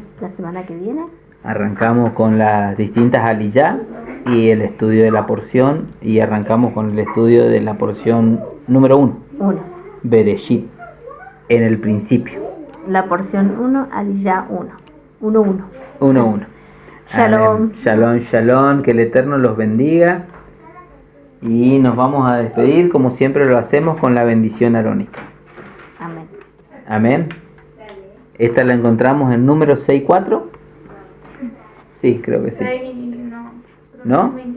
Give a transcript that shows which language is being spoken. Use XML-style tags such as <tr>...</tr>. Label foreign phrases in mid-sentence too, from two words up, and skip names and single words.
<es>La semana que viene. Arrancamos con las distintas aliyá y el estudio de la porción, y arrancamos con el estudio de la porción número 1. Bereshit, en el principio. La porción 1, aliyá 1. 1. Shalom.</es> <he>Amén. שלום, שלום,</he> <es>que el Eterno los bendiga. Y nos vamos a despedir como siempre lo hacemos con la bendición arónica. Amén. Amén. Esta la encontramos en número 6.4. Sí, creo que sí. ¿No?</es>